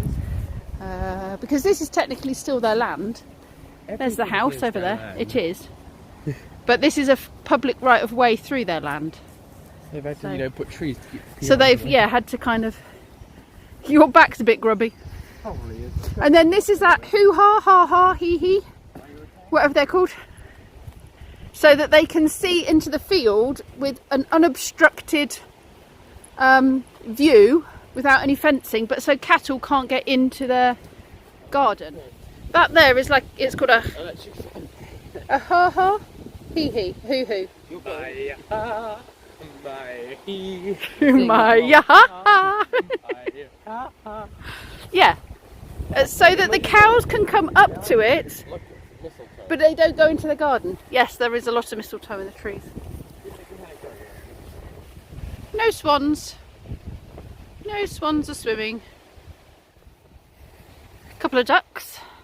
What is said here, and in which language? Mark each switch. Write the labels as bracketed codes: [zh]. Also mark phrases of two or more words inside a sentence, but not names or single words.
[en] Because this is technically still their land. There's the Everything house is over their there. land. It is. But this is a public right of way through their land. They've had to, So- you know, put trees to keep the So out they've, of it. yeah, had to kind of... Your back's a bit grubby. Probably is. And then this is that hoo-ha, ha-ha, hee-hee, whatever they're called. So that they can see into the field with an unobstructed view without any fencing, but so cattle can't get into their garden. That there is like, it's called a ha-ha, hee-hee, hoo-hoo. My ha-ha. Yeah. So that the cows can come up to it, but they don't go into the garden. Yes, there is a lot of mistletoe in the trees. No swans. No swans are swimming. A couple of ducks.